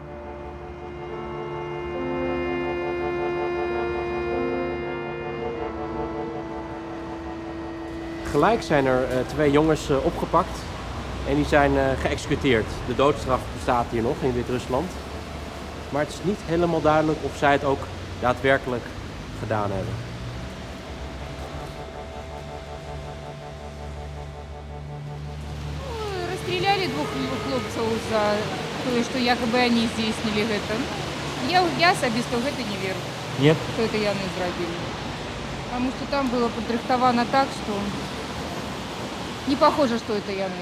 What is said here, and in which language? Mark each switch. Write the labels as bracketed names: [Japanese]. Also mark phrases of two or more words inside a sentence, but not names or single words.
[Dutch] Gelijk zijn er 2 jongens opgepakt en die zijn geëxecuteerd. De doodstraf bestaat hier nog in Wit-Rusland. Maar het is niet helemaal duidelijk of zij het ook daadwerkelijk gedaan hebben. [Ukrainian] Расстреляли 2 хлопців за те, що якоби вони здійснили це. Я особисто в це не вірю, [Russian] Нет? [Ukrainian] що це вони зробили. Тому що там було підрихтовано так, що не похоже, що це вони.